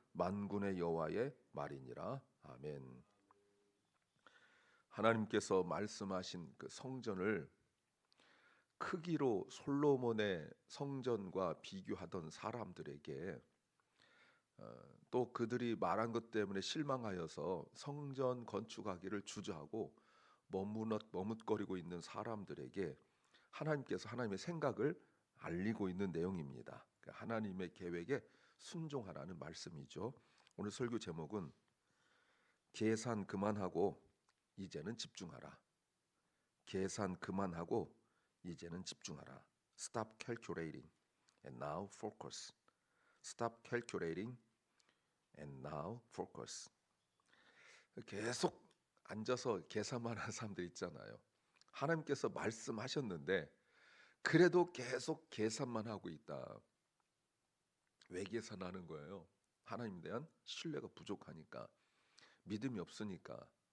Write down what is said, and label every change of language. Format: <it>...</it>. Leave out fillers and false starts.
<ko>만군의 여호와의 말이니라. 아멘. 하나님께서 말씀하신 그 성전을 크기로 솔로몬의 성전과 비교하던 사람들에게 또 그들이 말한 것 때문에 실망하여서 성전 건축하기를 주저하고 머뭇거리고 있는 사람들에게 하나님께서 하나님의 생각을 알리고 있는 내용입니다. 하나님의 계획에 순종하라는 말씀이죠. 오늘 설교 제목은 계산 그만하고 이제는 집중하라. 계산 그만하고 이제는 집중하라.</ko> <en>Stop calculating and now focus. Stop calculating and now focus.</en> <ko>계속 앉아서 계산만 하는 사람들 있잖아요. 하나님께서 말씀하셨는데 그래도 계속 계산만 하고 있다. 왜 계산하는 거예요? 하나님에 대한 신뢰가 부족하니까, 믿음이 없으니까.</ko>